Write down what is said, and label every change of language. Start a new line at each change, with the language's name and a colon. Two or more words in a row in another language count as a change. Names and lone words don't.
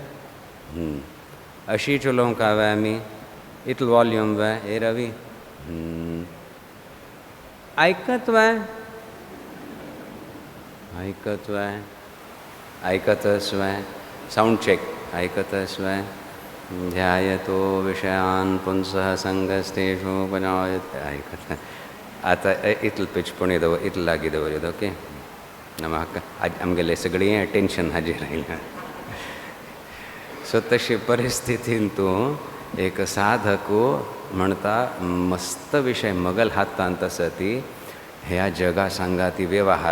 Konkani: अशीच उलोवंक हांवें आमी इतलो वॉल्यूम वे ए रवी आयकत वे आयकत वे आयकतस वे
English: sound check
Konkani: आयकतस वे
Sanskrit: ध्यायतो विषयान् पुंसः संगस्तेषु उपजायते
Konkani: आयकत आतां इतलो पिचपणी दवर इतलो लागीं दवरत ओके म्हाका आमगेलें सगळीं अटेन्शन हाजेर आयलां सो तशी परिस्थितीन तूं एक साधक म्हणटा मस्त विशय मगल हातांत आसा ती ह्या जगा सांगाती वेव्हार